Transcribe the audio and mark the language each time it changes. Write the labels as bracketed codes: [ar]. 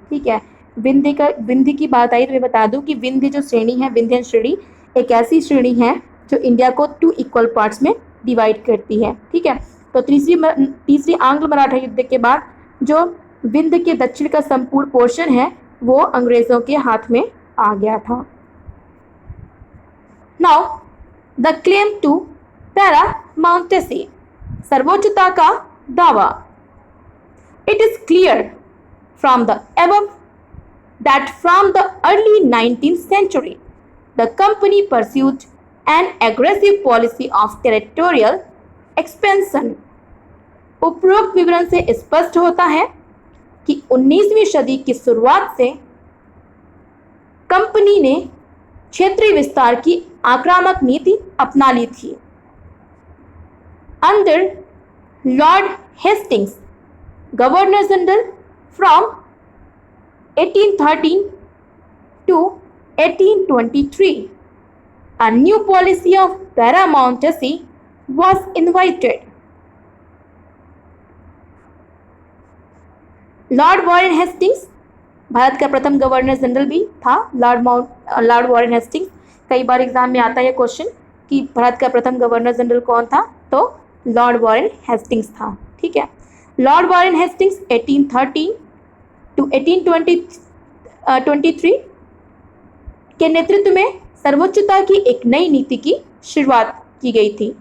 [hi] ठीक है, विंध्य की बात आई तो मैं बता दूं कि विंध्य जो श्रेणी है, विंध्यन श्रेणी एक ऐसी श्रेणी है जो इंडिया को 2 इक्वल पार्ट्स में डिवाइड करती है। ठीक है, तो तीसरी आंग्ल मराठा युद्ध के बाद जो विंध्य के दक्षिण का संपूर्ण पोर्शन है वो अंग्रेजों के हाथ में आ गया था। [en] Now, the claim to paramountcy, [hi] सर्वोच्चता का दावा। [en] It is clear from the above that from the early 19th century, the company pursued an aggressive policy of territorial expansion. [hi] उपरोक्त विवरण से स्पष्ट होता है कि 19वीं सदी की शुरुआत से कंपनी ने क्षेत्रीय विस्तार की आक्रामक नीति अपना ली थी। [en] Under Lord Hastings, Governor General from 1813 to 1823, a new policy of paramountcy was invited. [hi] Lord Warren Hastings Bharat का प्रथम गवर्नर जनरल भी था। लॉर्ड वॉरेन हेस्टिंग्स, कई बार एग्जाम में आता है क्वेश्चन कि भारत का प्रथम गवर्नर जनरल कौन था, तो लॉर्ड वॉरेन हेस्टिंग्स था। ठीक है, लॉर्ड वॉरेन हेस्टिंग्स 1813 टू 1823 के नेतृत्व में सर्वोच्चता की एक नई नीति की शुरुआत की गई थी।